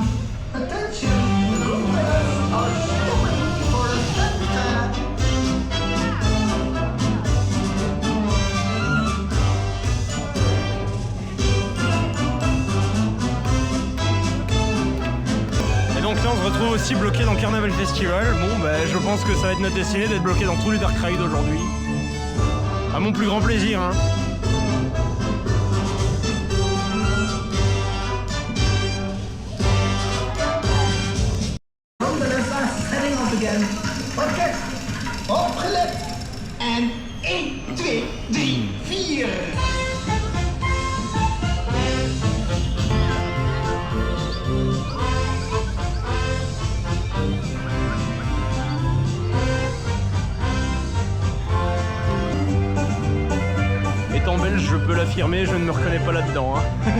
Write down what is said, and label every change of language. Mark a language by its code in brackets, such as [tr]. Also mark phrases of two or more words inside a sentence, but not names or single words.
[fr] Attention, goederen are stopping for a center. Et donc là on se retrouve aussi bloqué dans Carnaval Festival. Bon bah je pense que ça va être notre destinée d'être bloqué dans tous les [en] dark rides [fr] aujourd'hui. À mon plus grand plaisir, hein. [nl] Orkest, opgelet. [fr] En 1, 2, 3, 4. Étant belge, je peux l'affirmer, je ne me reconnais pas là-dedans, hein.